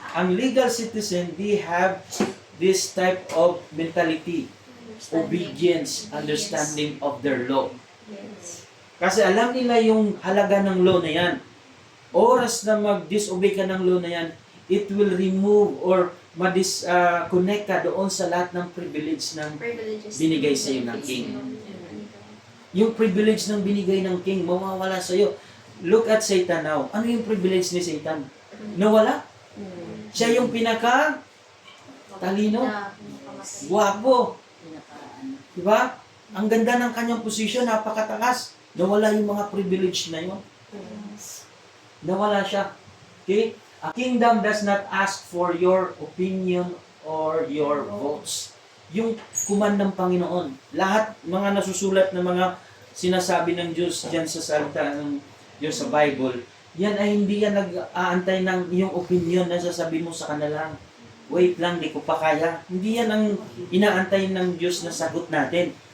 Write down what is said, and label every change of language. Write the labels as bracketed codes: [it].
[en] Ang legal citizen, they have this type of mentality, obedience, understanding of their law. [tl] Kasi alam nila yung halaga ng law na yan. Oras na mag-disobey ka ng law na yan, [en] it will remove or [tl] ma-disconnect ka doon sa lahat ng privilege ng binigay sa iyo ng king. Yung privilege ng binigay ng king, mawawala sa iyo. [en] Look at Satan now. [tl] Ano yung privilege ni Satan? Nawala? Siya yung talino, guwapo. Diba? Ang ganda ng kanyang posisyon, napakataas. Nawala yung mga privilege na yun. Nawala siya. Okay? [en] A kingdom does not ask for your opinion or your votes. [tl] Yung command ng Panginoon. Lahat mga nasusulat na mga sinasabi ng Diyos dyan sa salita ng Diyos sa Bible, yan ay hindi yan nag-aantay ng iyong opinion na sasabihin mo sa kanila. Wait lang, di ko pa kaya. Hindi yan ang inaantay ng Diyos na sagot natin.